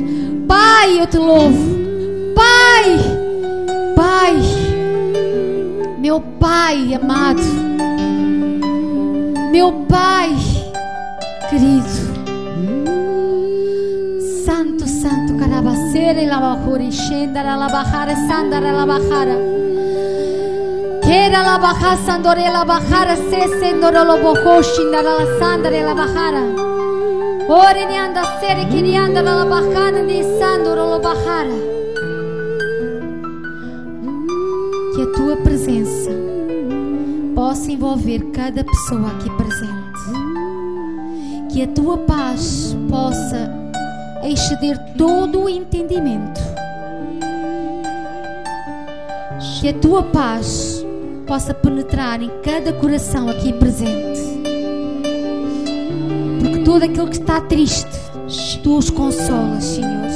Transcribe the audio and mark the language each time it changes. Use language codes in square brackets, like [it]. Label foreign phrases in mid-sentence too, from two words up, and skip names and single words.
[pt] Pai, eu te louvo. Pai, meu Pai amado, meu Pai querido, Santo, Santo, Carabacera e Labajura, Xendara, Labajara, Sandara, Labajara, Quera, Labajara, Sandore, Labajara, Sendoro, Lobojo, Xindara, Sandara, Labajara, Orenianda, Sere, Kirianda, Labajara, de Sandoro, Labajara. Que a tua presença possa envolver cada pessoa aqui presente, que a tua paz possa exceder todo o entendimento, que a tua paz possa penetrar em cada coração aqui presente, porque todo aquele que está triste, tu os consolas, Senhor.